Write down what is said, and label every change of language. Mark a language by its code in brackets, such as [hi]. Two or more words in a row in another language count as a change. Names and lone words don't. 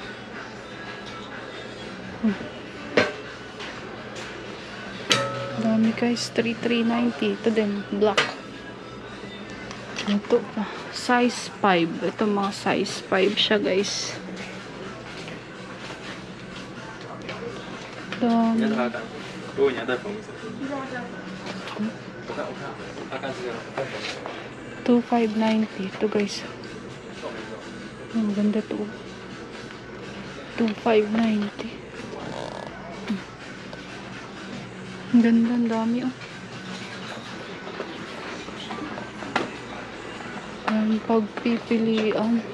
[tl] Dami guys. 3,390. Ito din. Black. Ito. Size 5. Ito mga size 5 siya guys. Ito. [zh] 如果你要带粉红色，我看，他看这个带粉红色。 [tl] 2,590. Ito guys. Ang ganda to. 2,590. Ang ganda, ang dami, oh. Ang pagpipilian.